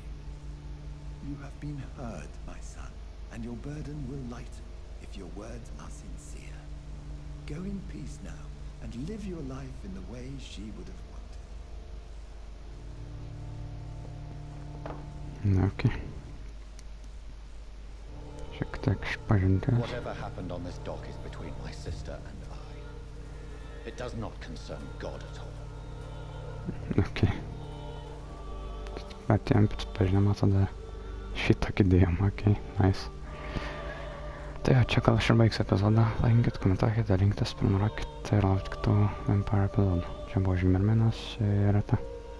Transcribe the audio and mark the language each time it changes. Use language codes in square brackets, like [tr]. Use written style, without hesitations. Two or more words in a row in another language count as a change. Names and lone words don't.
[en] You have been heard, my son, and your burden will lighten if your words are sincere. Go in peace now, and live your life in the way she would have wanted. [lt] Okay. Šiek tiek išpažintis. [en] Whatever happened on this dock is between my sister and I. It does not concern God at all. Okay. [lt] Patiem pažinama tada šitokį dėjom, [en] okay, nice. [lt] Tai jo, čia gal aš ir baigsiu epizodą. Laikinkit, komentuokit, dalinkites, prenumeruokit ir laukit kitų Vampyr epizodų. Čia buvo GeimerMenas ir